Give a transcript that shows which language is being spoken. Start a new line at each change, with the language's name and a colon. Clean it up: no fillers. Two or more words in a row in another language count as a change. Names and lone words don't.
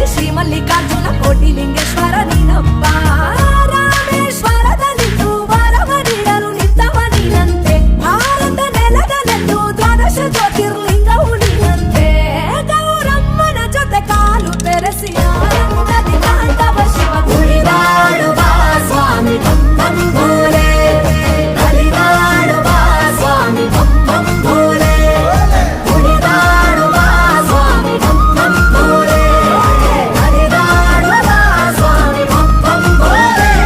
Kannada: ಮಲ್ಲಿಕಾರ್ಜುನ ಕೋಟಿ ಲಿಂಗೇಶ್ವರ ನೀನಪ್ಪ ರಾಮೇಶ್ವರದಲ್ಲಿದ್ದು ವರವ ನೀಡಲು ನಿಂತವ ನೀನಂತೆ ಭಾರತ ನೆಲದಲ್ಲೆಂದು ದ್ವಾದಶ ಜ್ಯೋತಿರ್ಲಿಂಗವು ನೀನಂತೆ ಗೌರಮ್ಮನ ಜೊತೆ ಕಾಲು ಬೆರೆಸಿ ಆನಂದದಿ ಕಾಂತವ ಶಿವ ಕುಣಿದಾಡುವ ಸ್ವಾಮಿ
Hindi: बम बम भोले
Kannada: ನಲಿದಾಡುವ ಸ್ವಾಮಿ
Hindi: बम बम भोले
Kannada: ಕುಣಿದಾಡುವ ಸ್ವಾಮಿ
Hindi: बम बम भोले
Kannada: ನಲಿದಾಡುವ ಸ್ವಾಮಿ
Hindi: बम बम भोले